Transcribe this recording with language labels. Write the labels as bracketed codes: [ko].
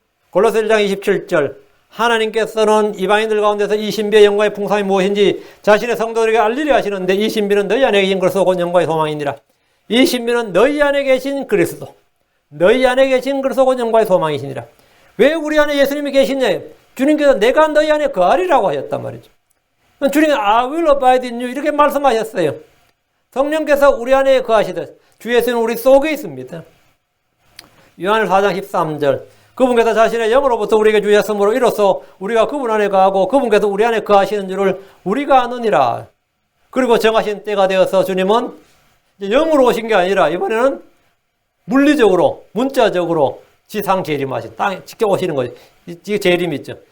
[ko] 골로새 1장 27절 하나님께서는 이방인들 가운데서 이 신비의 영광의 풍성이 무엇인지 자신의 성도들에게 알리려 하시는데 이 신비는 너희 안에 계신 그리스도 곧 영광의 소망이니라. 이 신비는 너희 안에 계신 그리스도, 너희 안에 계신 그리스도 곧 영광의 소망이시니라. 왜 우리 안에 예수님이 계시냐? 주님께서 내가 너희 안에 거하리라고 하셨단 말이죠. 주님이 [en] I will abide in you [ko] 이렇게 말씀하셨어요. 성령께서 우리 안에 거하시듯 주 예수는 우리 속에 있습니다. 요한일 4장 13절 그분께서 자신의 영으로부터 우리에게 주셨으므로 이로써 우리가 그분 안에 거하고 그분께서 우리 안에 거하시는 줄을 우리가 아느니라. 그리고 정하신 때가 되어서 주님은 이제 영으로 오신 게 아니라 이번에는 물리적으로 문자적으로 지상 재림하신 땅에 직접 오시는 거죠. 이게 재림 있죠.